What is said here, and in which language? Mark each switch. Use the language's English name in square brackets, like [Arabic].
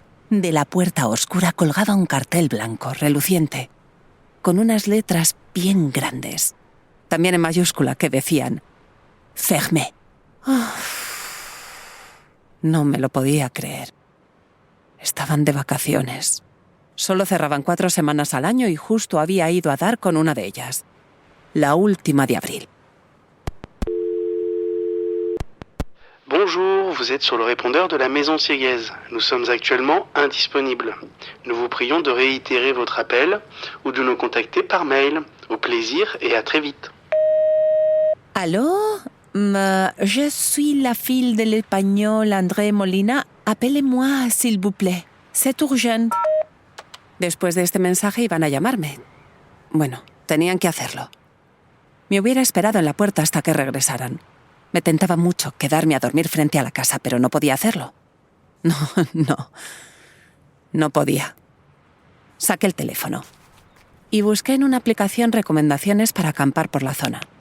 [Spanish] De la puerta oscura colgaba un cartel blanco, reluciente, con unas letras bien grandes, también en mayúscula, que decían «Fermé». Oh, no me lo podía creer. Estaban de vacaciones. Solo cerraban 4 semanas al año y justo había ido a dar con una de ellas, la última de abril. [French] Bonjour, vous êtes sur le répondeur de la Maison Thiegues. Nous sommes actuellement indisponibles. Nous vous prions de réitérer votre appel ou de nous contacter par mail. Au plaisir et à très vite. Allô? Je suis la fille de l'espagnol André Molina. Appelez-moi, s'il vous plaît. C'est urgent. [Spanish] Después de este mensaje iban a llamarme. Bueno, tenían que hacerlo. Me hubiera esperado en la puerta hasta que regresaran. Me tentaba mucho quedarme a dormir frente a la casa, pero no podía hacerlo. No podía. Saqué el teléfono y busqué en una aplicación recomendaciones para acampar por la zona.